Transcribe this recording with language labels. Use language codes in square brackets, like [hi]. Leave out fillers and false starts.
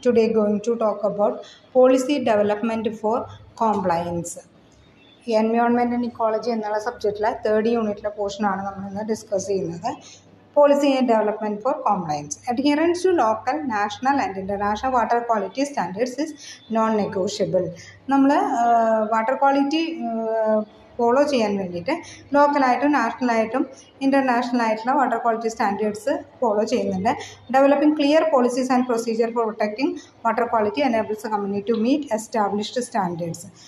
[en] Today going to talk about policy development for compliance. [ml] Environment and ecology എന്നുള്ള സബ്ജക്റ്റിലെ 3rd യൂണിറ്റിലെ പോർഷനാണ് നമ്മൾ ഇന്ന് ഡിസ്കസ് ചെയ്യുന്നത്. [en] Policy and development for compliance. Adherence to local, national and international water quality standards is non-negotiable. [ml] നമ്മൾ water quality follow ചെയ്യാൻ വേണ്ടിയിട്ട് ലോക്കലായിട്ടും നാഷണലായിട്ടും ഇൻ്റർനാഷണലായിട്ടുള്ള water quality standards follow ചെയ്യുന്നുണ്ട്. [en] Developing clear policies and procedure for protecting water quality enables community to meet established standards.